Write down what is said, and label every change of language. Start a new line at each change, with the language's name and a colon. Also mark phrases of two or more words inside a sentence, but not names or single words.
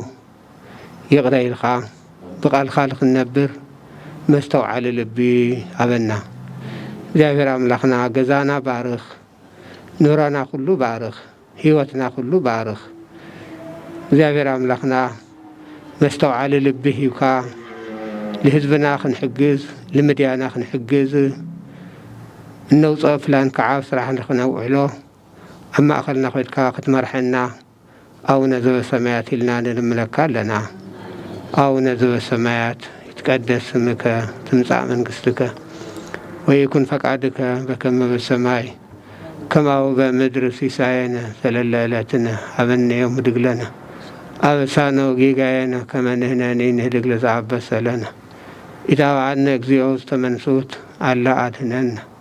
Tigrinya: ይቕረ ኢልካ ብቃልካ ልክነብር መስተውዓሊ ልቢ ሃበና። እግዚአብሔር አምላክና ገዛና ባርኽ፣ ኑራና ኩሉ ባርኽ፣ ህይወትና ኩሉ ባርኽ። እግዚአብሔር አምላክና መስተውዓሊ ልቢ ሂብካ ለህዝብና ክንሕግዝ ለመድያና ክንሕግዝ እነውፅኦ ፕላን ከዓ ስራሕ ንክነውዕሎ ኣብ ማእኸልና ኮይድካ ክትመርሐና
Geez: አቡነ ዘበሰማያት
Tigrinya: ኢልና ንልምለካ ኣለና።
Geez: አቡነ ዘበሰማያት ይትቀደስ ስምከ ትምጻእ መንግስትከ ወይኩን ፈቃድከ በከመ በሰማይ ከማሁ በምድር ሲሳየነ ዘለለ ዕለትነ ሀበነ ዮም ህድግ ለነ አበሳነ ወጌጋየነ ከመ ንሕነኒ ንህድግ ለዘአበሰ ለነ ኢታብአነ እግዚኦ ውስተ መንሱት አላ አድኅነነ